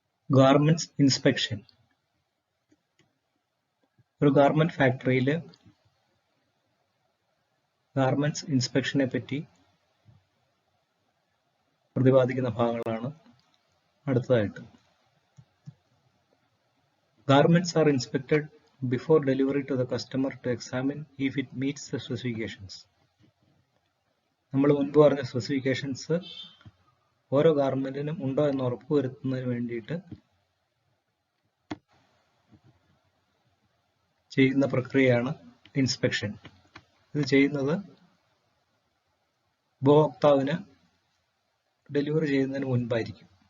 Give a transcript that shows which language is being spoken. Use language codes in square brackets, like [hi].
[ml] Garments inspection. ഒരു garment ഫാക്ടറിയിൽ garments ഇൻസ്പെക്ഷനെ പറ്റി പ്രതിപാദിക്കുന്ന ഭാഗങ്ങളാണ് അടുത്തതായിട്ട്. [en] Garments are inspected before delivery to the customer to examine if it meets the specifications. [ml] നമ്മൾ മുൻപ് പറഞ്ഞ സ്പെസിഫിക്കേഷൻസ് ഓരോ ഗാർമെന്റിനും ഉണ്ടോ എന്ന് ഉറപ്പുവരുത്തുന്നതിന് വേണ്ടിയിട്ട് ചെയ്യുന്ന പ്രക്രിയയാണ് ഇൻസ്പെക്ഷൻ. ഇത് ചെയ്യുന്നത് ഉപഭോക്താവിന് ഡെലിവറി ചെയ്യുന്നതിന് മുൻപായിരിക്കും.